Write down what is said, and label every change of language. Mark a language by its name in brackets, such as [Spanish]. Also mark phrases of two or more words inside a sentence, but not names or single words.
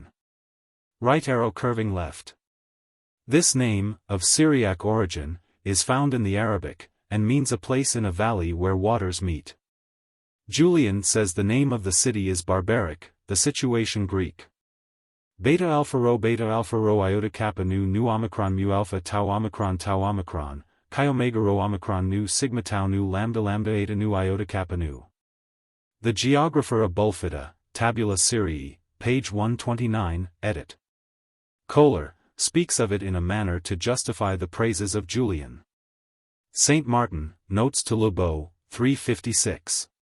[English] Right arrow curving left. This name, of Syriac origin, is found in the Arabic, and means a place in a valley where waters meet. Julian says the name of the city is barbaric, the situation Greek. Beta alpha rho iota kappa nu omicron mu alpha tau omicron chi omega rho omicron nu sigma tau nu lambda eta nu iota kappa nu. The Geographer of Bulfida, Tabula Syrii, page 129, edit. Kohler, speaks of it in a manner to justify the praises of Julian. Saint Martin, Notes to Lebeau, 356.